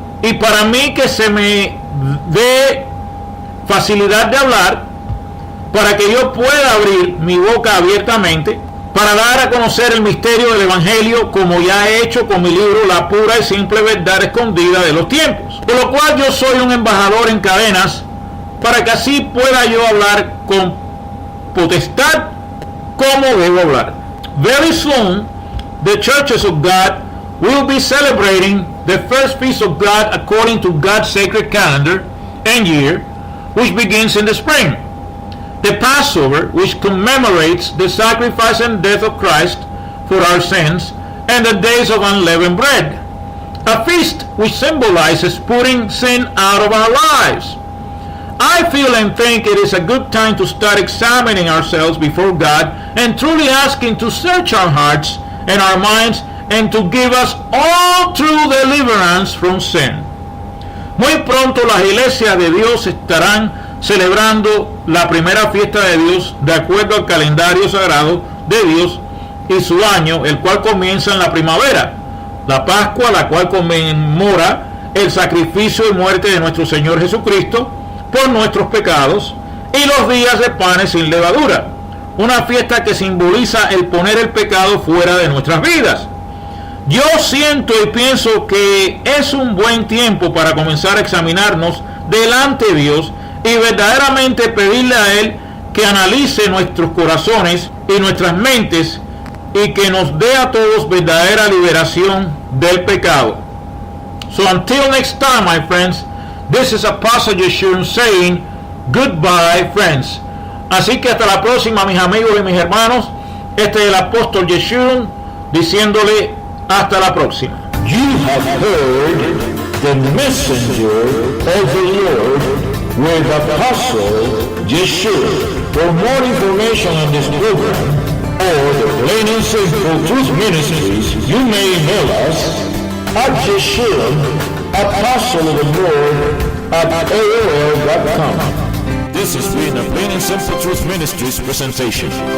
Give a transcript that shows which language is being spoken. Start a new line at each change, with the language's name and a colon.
Spanish: Y para mí, que se me dé facilidad de hablar, para que yo pueda abrir mi boca abiertamente, para dar a conocer el misterio del Evangelio, como ya he hecho con mi libro La pura y simple verdad escondida de los tiempos. Por lo cual yo soy un embajador en cadenas, para que así pueda yo hablar con potestad como debo hablar.
English: Very soon, the churches of God will be celebrating the first feast of God according to God's sacred calendar and year, which begins in the spring. The Passover, which commemorates the sacrifice and death of Christ for our sins, and the days of unleavened bread. A feast which symbolizes putting sin out of our lives. I feel and think it is a good time to start examining ourselves before God and truly asking to search our hearts and our minds and to give us all true deliverance from sin.
Spanish: Muy pronto las iglesias de Dios estarán celebrando la primera fiesta de Dios de acuerdo al calendario sagrado de Dios y su año, el cual comienza en la primavera, la Pascua, la cual conmemora el sacrificio y muerte de nuestro Señor Jesucristo por nuestros pecados, y los días de panes sin levadura, una fiesta que simboliza el poner el pecado fuera de nuestras vidas. Yo siento y pienso que es un buen tiempo para comenzar a examinarnos delante de Dios y verdaderamente pedirle a Él que analice nuestros corazones y nuestras mentes, y que nos dé a todos verdadera liberación del pecado.
English: So until next time, my friends, this is Apostle Yeshurun saying goodbye, friends.
Spanish: Así que hasta la próxima, mis amigos y mis hermanos. Este es el apóstol Yeshurun diciéndole hasta la próxima.
English: You have heard the messenger of the Lord with Apostle Yeshurun. For more information on this program or the Plain and Simple Truth Ministries, you may email us at Yeshurun, Apostle of the Lord, at AOL.com. This has been a Plain and Simple Truth Ministries presentation.